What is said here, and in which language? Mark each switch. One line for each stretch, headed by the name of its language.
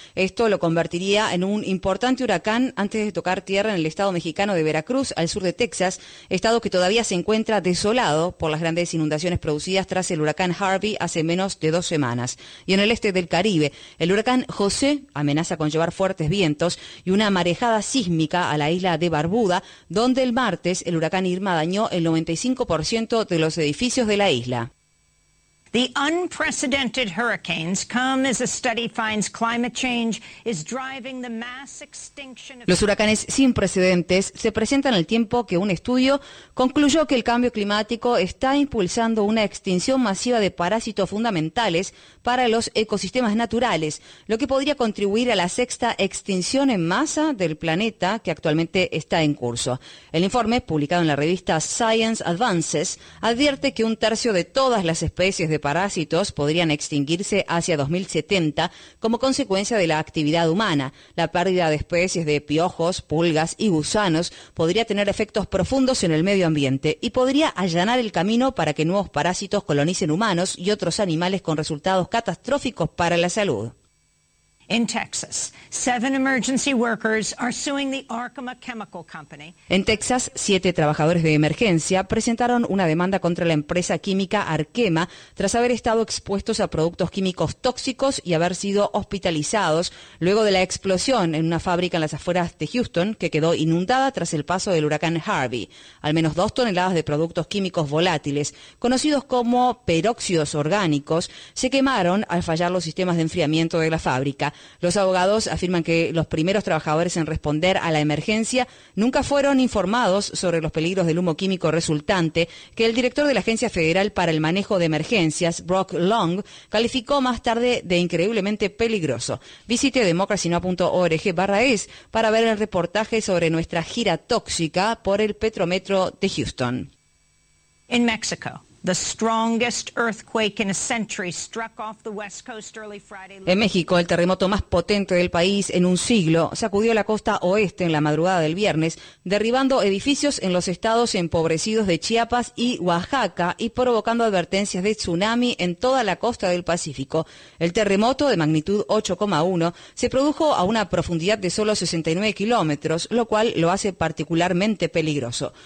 Spanish: Esto lo convertiría en un importante huracán antes de tocar tierra en el estado mexicano de Veracruz, al sur de Texas, estado que todavía se encuentra desolado por las grandes inundaciones producidas tras el huracán Harvey hace menos de 2 semanas. Y en el este del Caribe, el huracán José amenaza con llevar fuertes vientos y una marejada sísmica a la isla de Barbuda, donde el martes el huracán Irma dañó el 95% de los edificios de la isla.
English: The unprecedented hurricanes come as a study finds climate change is driving the mass extinction.
Spanish: Los huracanes sin precedentes se presentan al tiempo que un estudio concluyó que el cambio climático está impulsando una extinción masiva de parásitos fundamentales para los ecosistemas naturales, lo que podría contribuir a la sexta extinción en masa del planeta que actualmente está en curso. El informe, publicado en la revista Science Advances, advierte que un tercio de todas las especies de parásitos podrían extinguirse hacia 2070 como consecuencia de la actividad humana. La pérdida de especies de piojos, pulgas y gusanos podría tener efectos profundos en el medio ambiente y podría allanar el camino para que nuevos parásitos colonicen humanos y otros animales con resultados catastróficos para la salud.
English: In Texas, 7 emergency workers are suing the Arkema Chemical Company.
Spanish: En Texas, 7 trabajadores de emergencia presentaron una demanda contra la empresa química Arkema tras haber estado expuestos a productos químicos tóxicos y haber sido hospitalizados luego de la explosión en una fábrica en las afueras de Houston que quedó inundada tras el paso del huracán Harvey. Al menos 2 toneladas de productos químicos volátiles, conocidos como peróxidos orgánicos, se quemaron al fallar los sistemas de enfriamiento de la fábrica. Los abogados afirman que los primeros trabajadores en responder a la emergencia nunca fueron informados sobre los peligros del humo químico resultante, que el director de la Agencia Federal para el Manejo de Emergencias, Brock Long, calificó más tarde de increíblemente peligroso. Visite democracynow.org/es para ver el reportaje sobre nuestra gira tóxica por el Petrometro de Houston. En México.
English: The strongest earthquake in a century struck off the west coast early Friday.
Spanish: En México, el terremoto más potente del país en un siglo sacudió la costa oeste en la madrugada del viernes, derribando edificios en los estados empobrecidos de Chiapas y Oaxaca y provocando advertencias de tsunami en toda la costa del Pacífico. El terremoto, de magnitud 8,1, se produjo a una profundidad de solo 69 kilómetros, lo cual lo hace particularmente peligroso.